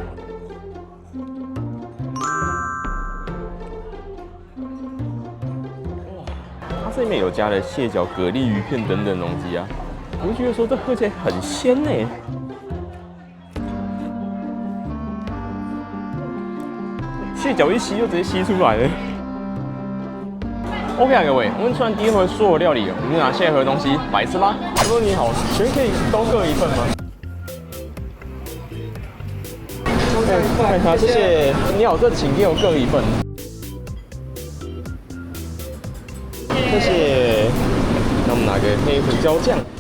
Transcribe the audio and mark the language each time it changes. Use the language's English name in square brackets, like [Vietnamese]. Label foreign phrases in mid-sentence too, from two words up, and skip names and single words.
[Chinese] 它這裡面有加了蟹腳、蛤蜊、魚片等等東西啊，我就覺得說這喝起來很鮮呢。蟹腳一吸就直接吸出來了。OK 啊，各位，我們吃完第一回所有料理，我們就拿下一盒東西來吃吧。師傅你好，請問可以都各一份嗎？好，謝謝。你好，這請給我各一份。謝謝。那我們拿個黑胡椒醬。